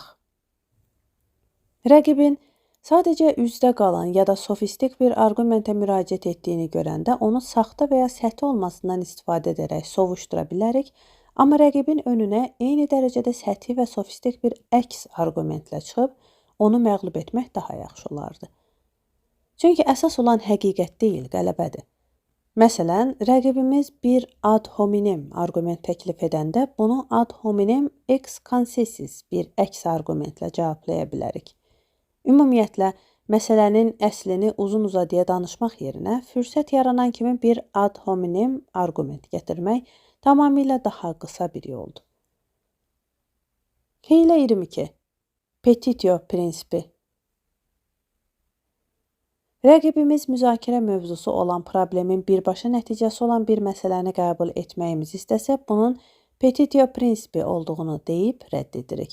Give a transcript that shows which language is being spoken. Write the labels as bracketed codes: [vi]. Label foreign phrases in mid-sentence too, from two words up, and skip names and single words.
[az] Rəqibin sadəcə üzdə qalan ya da sofistik bir arqumentə müraciət etdiyini görəndə onu saxta və ya səthi olmasından istifadə edərək sovuşdura bilərik, amma rəqibin önünə eyni dərəcədə səthi və sofistik bir əks arqumentlə çıxıb onu məğlub etmək daha yaxşı olardı. Çünki əsas olan həqiqət deyil, qələbədir. Məsələn, rəqibimiz bir [la] ad hominem [az] arqument təklif edəndə bunu [la] ad hominem ex concessis [az] bir əks arqumentlə cavablaya bilərik. Ümumiyyətlə, məsələnin əslini uzun-uzadıya danışmaq yerinə fürsət yaranan kimi bir [la] ad hominem [az] arqument gətirmək tamamilə daha qısa bir yoldur. Hiylə 22. [la] Petitio prinsipi. [az] Rəqibimiz müzakirə mövzusu olan problemin birbaşa nəticəsi olan bir məsələni qəbul etməyimizi istəsə, bunun [la] petitio prinsipi [az] olduğunu deyib rədd edirik.